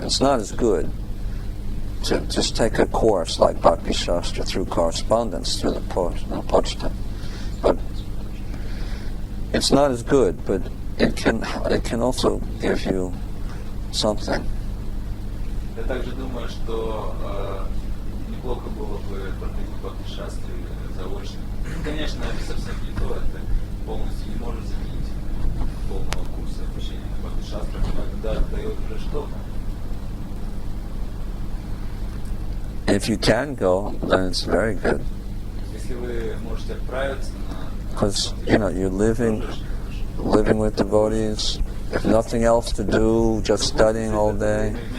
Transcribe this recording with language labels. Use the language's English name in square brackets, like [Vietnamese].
[English] It's not as good to just take a course like Bhakti Shastra through correspondence, through the pochta. But it's not as good, but it can also give you something. [Russian] Я также думаю, что неплохо было бы проходить Бхакти Шастры заочно. Конечно, это совсем не то, это полностью не может заменить полного курса обучения на Бхакти Шастрах, но это дает уже что-то. [English] If you can go, then it's very good. [Russian] Если вы можете отправиться на... [English] Because, you're living with devotees, if nothing else to do, just studying all day.